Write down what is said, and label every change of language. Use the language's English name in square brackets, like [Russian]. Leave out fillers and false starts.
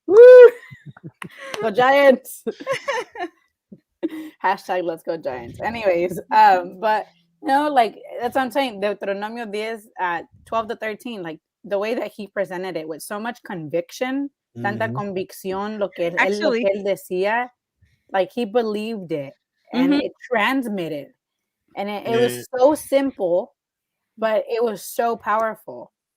[English] Woo! Go Giants. Hashtag let's go Giants. Anyways, but like that's what I'm saying. Deuteronomio 10 at 12 to 13, like the way that he presented it with so much conviction, [Spanish] tanta [English] Mhm. [Spanish] convicción, lo que [English] Actually, [Spanish] él decía, [English] like he believed it and mhm. it transmitted. And it Eh, was so simple, but it was so powerful.